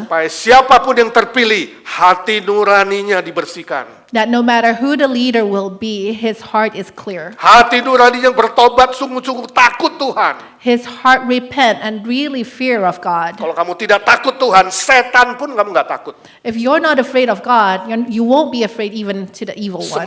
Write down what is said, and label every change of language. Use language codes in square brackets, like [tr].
[id] Supaya siapapun yang terpilih, hati nuraninya dibersihkan. [en] That no matter who the leader will be, his heart is clear. [id] Hati nuraninya bertobat, sungguh-sungguh takut Tuhan. [en] His heart repent and really fear of God. [id] Kalau kamu tidak takut Tuhan, setan pun kamu nggak takut. [en] If you're not afraid of God, you won't be afraid even to the evil one.